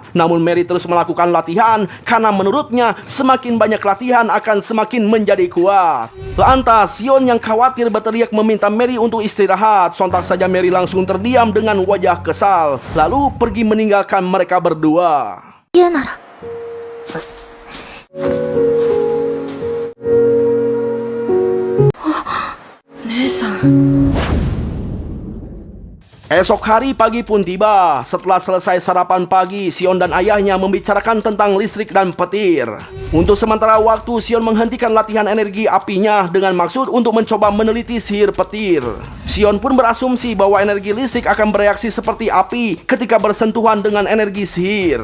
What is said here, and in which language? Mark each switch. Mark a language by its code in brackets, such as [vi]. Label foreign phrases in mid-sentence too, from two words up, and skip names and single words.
[id] Namun Mary terus melakukan latihan karena menurutnya semakin banyak latihan akan semakin menjadi kuat. Lantas Sion yang khawatir berteriak meminta Mary untuk istirahat. Sontak saja Mary langsung terdiam dengan wajah kesal, lalu pergi meninggalkan mereka berdua. [ja] 言うなら。姉さん。 [id] Esok hari pagi pun tiba. Setelah selesai sarapan pagi, Sion dan ayahnya membicarakan tentang listrik dan petir. Untuk sementara waktu, Sion menghentikan latihan energi apinya dengan maksud untuk mencoba meneliti sihir petir. Sion pun berasumsi bahwa energi listrik akan bereaksi seperti api ketika bersentuhan dengan energi sihir.